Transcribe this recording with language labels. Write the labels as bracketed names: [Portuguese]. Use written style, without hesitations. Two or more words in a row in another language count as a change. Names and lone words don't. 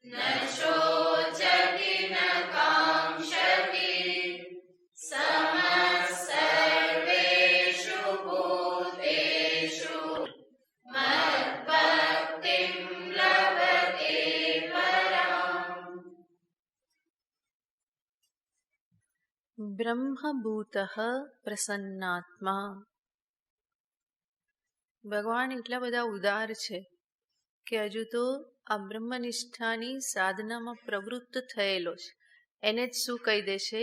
[Sanskrit] शोचति न काङ्क्षति समः सर्वेषु भूतेषु मद्भक्तिं लभते पराम्। બ્રહ્મભૂતઃ પ્રસન્નાત્મા. [Gujarati] ભગવાન એટલા બધા ઉદાર છે કે હજુ તો આ બ્રહ્મનિષ્ઠાની સાધનામાં પ્રવૃત્ત થયેલો છે એને જ શું કહી દેશે?